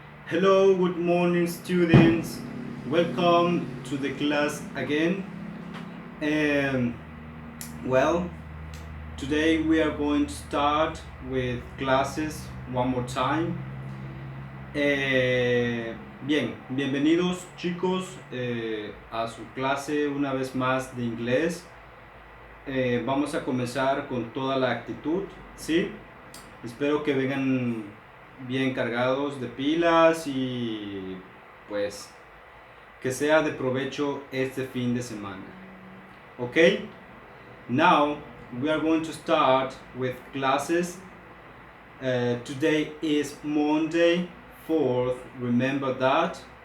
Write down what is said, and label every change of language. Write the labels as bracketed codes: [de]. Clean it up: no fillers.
[en] Hello, good morning, students. Welcome to the class again. Um, well, today we are going to start with classes one more time. [es] Bien, bienvenidos chicos a su clase una vez más de inglés. Vamos a comenzar con toda la actitud, ¿sí? Espero que vengan bien cargados de pilas y pues que sea de provecho este fin de semana. [en] Okay? Now we are going to start with classes. Today is Monday 4th, remember that.